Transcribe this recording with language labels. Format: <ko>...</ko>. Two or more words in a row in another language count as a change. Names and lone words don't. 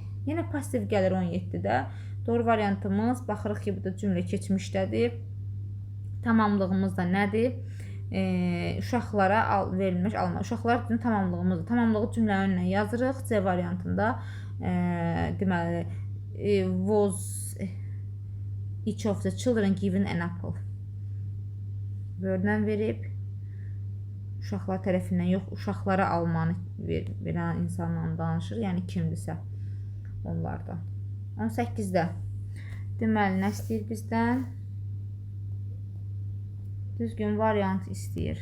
<az>Yenə pasiv gəlir 17-də. Doğru variantımız, baxırıq ki, burada cümlə keçmişdədir. Tamamlığımız da nədir? Uşaqlara verilmiş alma. Uşaqlar üçün tamamlığımızdır. Tamamlığı cümlənin önünə yazırıq. C variantında deməli</az> <en>was each of the children given an apple.</en> <az>Word-dən verib. Uşaqlar tərəfindən yox, uşaqlara almanı verən insanla danışır. Yəni kimdirsə onlardan. 18-də deməli nə istəyir bizdən? Düzgün variant istəyir.</az>